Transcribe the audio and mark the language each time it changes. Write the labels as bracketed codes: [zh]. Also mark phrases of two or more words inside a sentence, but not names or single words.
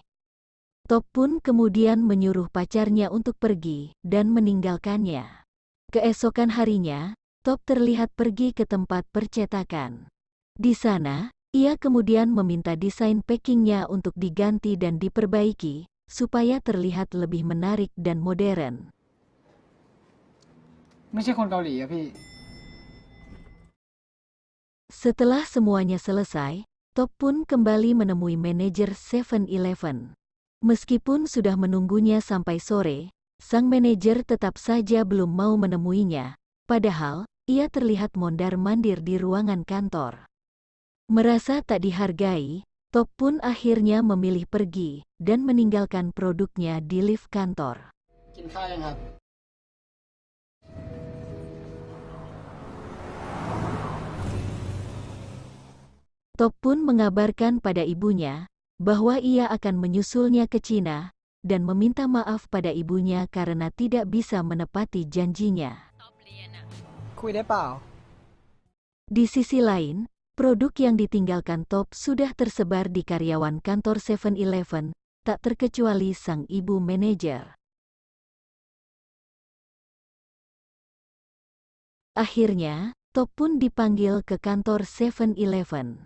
[id] Top pun kemudian menyuruh pacarnya untuk pergi dan meninggalkannya. Keesokan harinya, Top terlihat pergi ke tempat percetakan. Di sana, ia kemudian meminta desain packingnya untuk diganti dan diperbaiki, supaya terlihat lebih menarik dan modern. [th] ไม่ใช่คนเกาหลีอะพี่ [id] Setelah semuanya selesai, Top pun kembali menemui manajer 7-Eleven. Meskipun sudah menunggunya sampai sore, sang manajer tetap saja belum mau menemuinya, padahal ia terlihat mondar-mandir di ruangan kantor. Merasa tak dihargai, Top pun akhirnya memilih pergi dan meninggalkan produknya di lift kantor. [th] กินข้าวยังครับ [id] Top pun mengabarkan pada ibunya bahwa ia akan menyusulnya ke Cina dan meminta maaf pada ibunya karena tidak bisa menepati janjinya. [th] คุยได้เปล่า [id] Di sisi lain, produk yang ditinggalkan Top sudah tersebar di karyawan kantor 7-Eleven, tak terkecuali sang ibu manajer. Akhirnya, Top pun dipanggil ke kantor 7-Eleven.